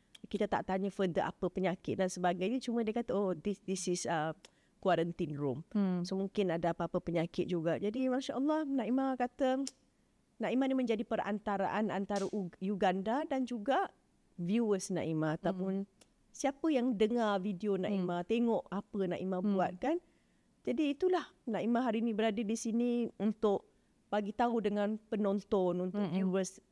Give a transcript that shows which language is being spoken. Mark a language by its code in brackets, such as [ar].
[ms] Kita tak tanya further apa penyakit dan sebagainya. Cuma dia kata, [en] oh this is quarantine room. [ms] So mungkin ada apa-apa penyakit juga. Jadi Masya Allah, Naimah kata, Naimah ni menjadi perantaraan antara Uganda dan juga viewers Naimah. Ataupun siapa yang dengar video Naimah, tengok apa Naimah buat kan. Jadi itulah Naimah hari ni berada di sini untuk bagi tahu dengan penonton, untuk viewers.